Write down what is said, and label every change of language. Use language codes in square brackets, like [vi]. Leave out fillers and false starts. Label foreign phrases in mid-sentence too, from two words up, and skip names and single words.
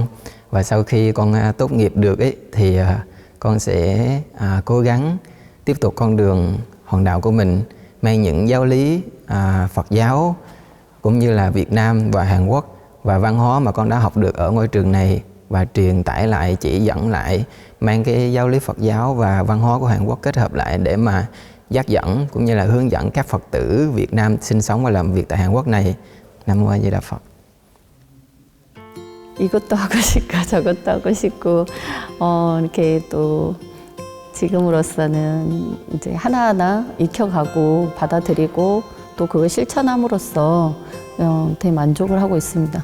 [vi] Và sau khi con tốt nghiệp được thì con sẽ cố gắng tiếp tục con đường hoàng đạo của mình, mang những giáo lý Phật giáo cũng như là Việt Nam và Hàn Quốc và văn hóa mà con đã học được ở ngôi trường này, và truyền tải lại, chỉ dẫn lại, mang cái giáo lý Phật giáo và văn hóa của Hàn Quốc kết hợp lại để mà dắt dẫn cũng như là hướng dẫn các Phật tử Việt Nam sinh sống và làm việc tại Hàn Quốc này. Nam Mô A Di Đà Phật. [ko] 이것도 하고 싶고 저것도 하고 싶고 이렇게 또 지금으로서는 이제 하나하나 익혀가고 받아들이고 또 그걸 실천함으로써 되게 만족을 하고 있습니다.